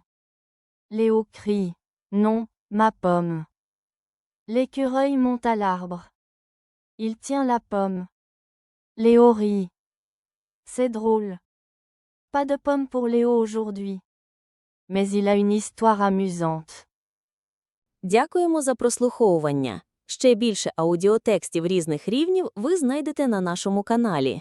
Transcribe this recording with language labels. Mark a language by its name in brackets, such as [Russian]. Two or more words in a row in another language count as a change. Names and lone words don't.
[French] Léo crie. Non, ma pomme. L'écureuil monte à l'arbre. Il tient la pomme. Léo rit. C'est drôle. Pas de pomme pour Léo aujourd'hui. Mais il a une histoire amusante. [Ukrainian] Дякуємо за прослуховування. Ще більше аудіотекстів різних рівнів ви знайдете на нашому каналі.